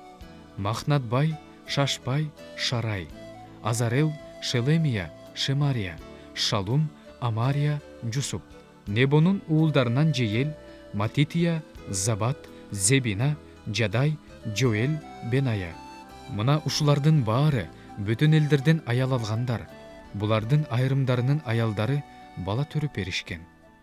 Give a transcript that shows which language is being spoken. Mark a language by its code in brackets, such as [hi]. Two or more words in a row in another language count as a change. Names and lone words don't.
[ky] Махнатбай, Шашбай, Шарай. Азарел, Шелемия, Шемария. Шалум, Амария, Джусуп. Небонун уулдарынан Жейел, Матития, Забат, Зебина, Жадай, Жоэл, Беная. Мына ушулардын баары бүтүн элдерден аял алгандар. Булардын айрымдарынын аялдары бала төрүп беришкен.